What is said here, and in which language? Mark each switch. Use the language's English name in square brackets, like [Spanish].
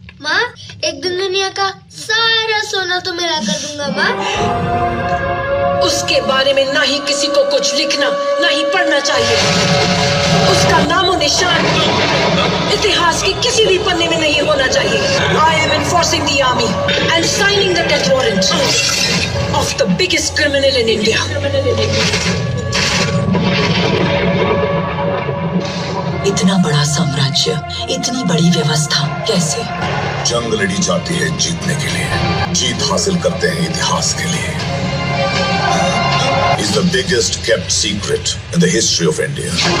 [Hindi] माँ, एक दिन दुनिया का सारा सोना तो मैं ला कर दूंगा माँ। उसके बारे में ना ही किसी को कुछ लिखना, ना ही पढ़ना चाहिए। उसका नामो निशान इतिहास के किसी भी पन्ने में नहीं होना चाहिए। [English] I am enforcing the army and signing the death warrant of the biggest criminal in India. [Hindi] इतना बड़ा साम्राज्य, इतनी बड़ी व्यवस्था, कैसे? जंग लड़ी जाती है जीतने के लिए, जीत हासिल करते हैं इतिहास के लिए। [English] Is the biggest kept secret in the history of India.